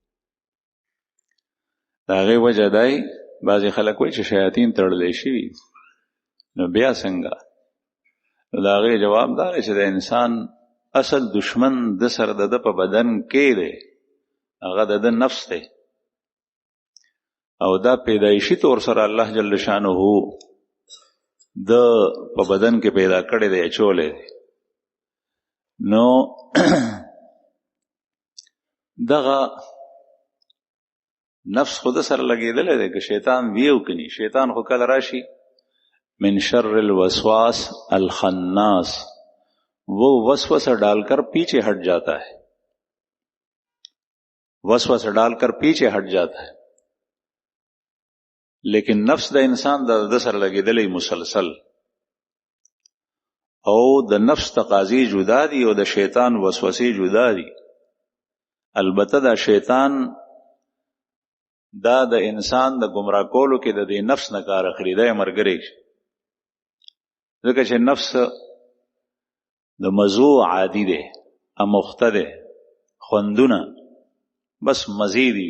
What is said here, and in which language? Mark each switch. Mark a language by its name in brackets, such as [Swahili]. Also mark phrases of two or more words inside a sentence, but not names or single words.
[Pashto] دا غي وجه دی بعضی خلک وایي چې شیاطین تړلې شي نو بیا څنګه د هغې جواب دا دی چې د انسان اصل دشمن د سره د په بدن کې دی، هغه د نفس دی، او دا پیدایشي طور سره الله [Arabic] جل شانه [Pashto] د په بدن کې پیدا کړی دی، اچولی دی. نو دغه نفس خود سره لګېدلی دی، که شیطان ویو کني. شیطان خو کله راشي [Arabic] من شر الوسواس الخناس، [Urdu] وہ وسوسہ ڈال کر پیچھے ہٹ جاتا ہے، وسوسہ ڈال کر پیچھے ہٹ جاتا ہے. [Pashto] لیکن نفس د انسان د سره لګېدلی مسلسل، او د نفس تقاضی جدا دي او د شیطان وسوسې جدا دي. البته دا شیطان دا د انسان د گمراه کولو کې د دې نفس نه کار اخلي، دی ملګری، ځکه چې نفس د مزو عادي دی، اموخته دی، خوندونه بس مزید وي.